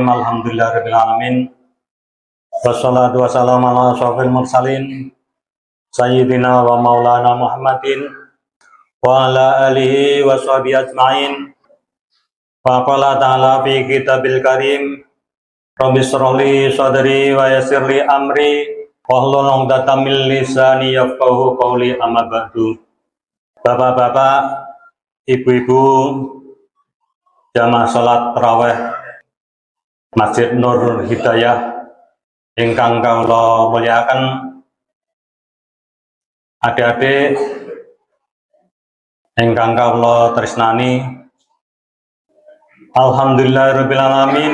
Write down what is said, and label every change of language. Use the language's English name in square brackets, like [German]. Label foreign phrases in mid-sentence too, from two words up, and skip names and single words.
[Arabic] الحمد لله رب العالمين. والصلاة والسلام على أشرف المرسلين سيدنا ومولانا محمد وعلى آله وصحبه أجمعين. وقال تعالى في كتابه الكريم، رب اشرح لي صدري ويسر لي أمري واحلل عقدة من لساني يفقهوا قولي، أما بعد. [Javanese] Bapak-bapak, ibu-ibu, jamaah salat tarawih Masjid Nur Hidayah ingkang kawula mulyakaken, adik-adik ingkang kawula tresnani, [Arabic] الحمد لله رب العالمين.